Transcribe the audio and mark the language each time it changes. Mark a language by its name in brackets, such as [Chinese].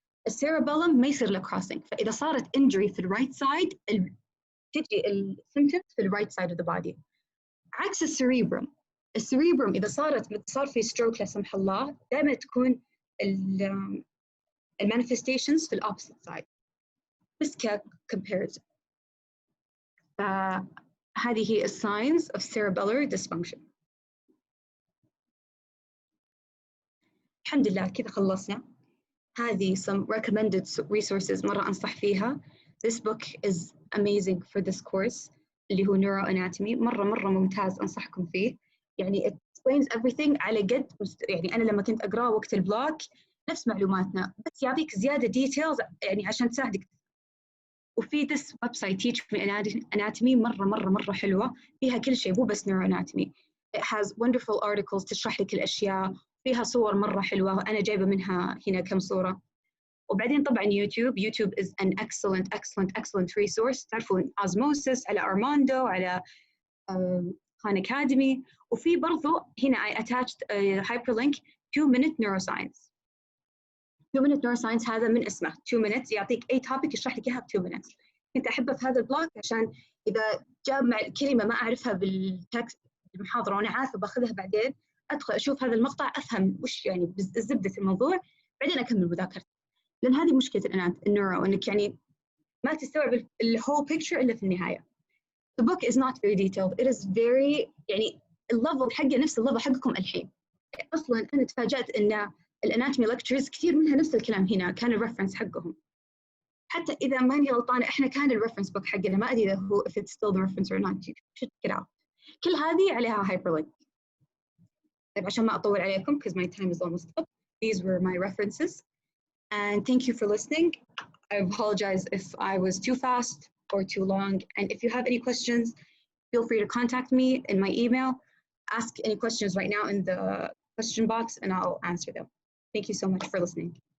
[Arabic] الcerebellum ما يصير له crossing. فإذا صارت injury في الرايت سايد تجي السيمبتومز في الرايت سايد [English] of the body. [Arabic] عكس السريبرم إذا صار في ستروك لا سمح الله دائما تكون المانيفستيشنز في الأوبسيت سايد بس كcomparison. هذه هي [English] signs of cerebellar dysfunction. [Arabic] الحمد لله كذا خلصنا. هذه [English] some recommended resources [Arabic] مرة أنصح فيها. [English] This book is amazing for this course [Arabic] اللي هو [English] neuroanatomy. [Arabic] مرة ممتاز أنصحكم فيه. يعني [English] it explains everything [Arabic] على قد يعني أنا لما كنت أقرأ وقت البلوك نفس معلوماتنا بس يعطيك زيادة details يعني عشان تساعدك. وفي [English] this website [Arabic] Teach Me Anatomy مرة حلوة فيها كل شيء مو بس neuroanatomy. [English] It has wonderful articles [Arabic] تشرح لك الأشياء فيها صور مرة حلوة أنا جايبة منها هنا كم صورة. وبعدين طبعا YouTube [English] is an excellent resource. [Arabic] تعرفون osmosis على أرماندو على Khan Academy. وفي برضو هنا [English] I attached a hyperlink 2-minute neuroscience. [Arabic] 2-minute neuroscience هذا من اسمه 2 minutes يعطيك أي topic يشرح لك إياها ب 2 minutes. كنت أحبه في هذا البلوك عشان إذا جاب مع كلمة ما أعرفها بالتكست المحاضرة وأنا عارفة باخذها بعدين، أدخل أشوف هذا المقطع أفهم وش يعني زبدة الموضوع، بعدين أكمل مذاكرتي. لأن هذه مشكلة النيورو، إنك يعني ما تستوعب [English] whole picture [Arabic] إلا في النهاية. [English] The book is not very detailed. It is very [Arabic] يعني الليفل حقه نفس الليفل حقكم الحين. أصلاً أنا تفاجأت إن الاناتومي lectures كثير منها نفس الكلام هنا كان الريفرنس حقهم. حتى إذا ماني غلطانة إحنا كان الريفرنس بوك حقنا، ما أدري إذا هو [English] if it's still the reference or not. You should check it out. [Arabic] كل هذه عليها hyperlink. طيب عشان ما أطول عليكم [English] because my time is almost up. These were my references. And thank you for listening. I apologize if I was too fast or too long. And if you have any questions, feel free to contact me in my email. Ask any questions right now in the question box and I'll answer them. Thank you so much for listening.